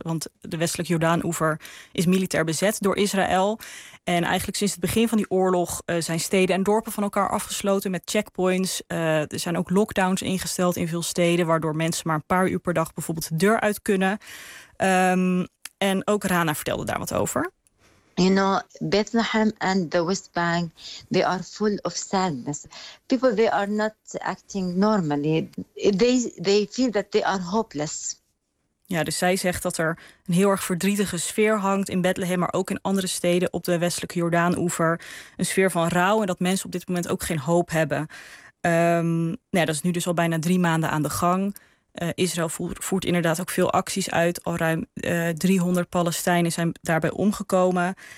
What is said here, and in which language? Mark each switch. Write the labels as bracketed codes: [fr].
[nl] Want de westelijke Jordaan-oever is militair bezet door Israël. En eigenlijk sinds het begin van die oorlog zijn steden en dorpen van elkaar afgesloten met checkpoints. Er zijn ook lockdowns ingesteld in veel steden, waardoor mensen maar een paar uur per dag bijvoorbeeld de deur uit kunnen. En ook Rana vertelde daar wat over. [en] You know, Bethlehem and the West Bank, they are full of sadness. People, they are not acting normally. They feel that they are hopeless. [nl] Ja, dus zij zegt dat er een heel erg verdrietige sfeer hangt in Bethlehem, maar ook in andere steden op de westelijke Jordaan-oever. Een sfeer van rouw en dat mensen op dit moment ook geen hoop hebben. Dat is nu dus al bijna 3 maanden aan de gang. Israël voert inderdaad ook veel acties uit. Al ruim 300 Palestijnen zijn daarbij omgekomen.